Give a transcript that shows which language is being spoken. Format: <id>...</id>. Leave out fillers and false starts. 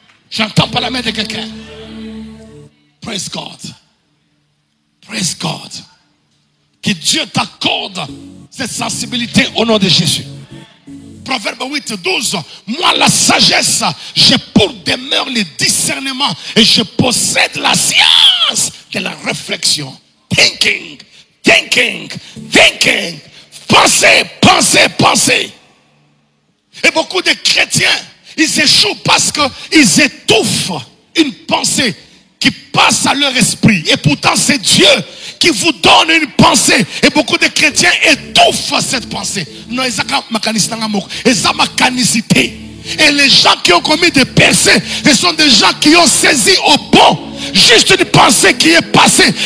<fr>J'entends pas la main de quelqu'un.</fr> <en>Praise God. Praise God.</en> <fr>Que Dieu t'accorde cette sensibilité au nom de Jésus. Proverbe 8, 12. Moi, la sagesse, j'ai pour demeure le discernement et je possède la science de la réflexion.</fr> <en>Thinking, thinking, thinking.</en> <fr>Pensez, pensez, pensez. Et beaucoup de chrétiens, ils échouent parce qu'ils étouffent une pensée qui passe à leur esprit. Et pourtant, c'est Dieu qui vous donne une pensée. Et beaucoup de chrétiens étouffent cette pensée. Non, ils ont ma canicité. Et les gens qui ont commis des percées, ce sont des gens qui ont saisi au bon juste une pensée qui est passée.</fr>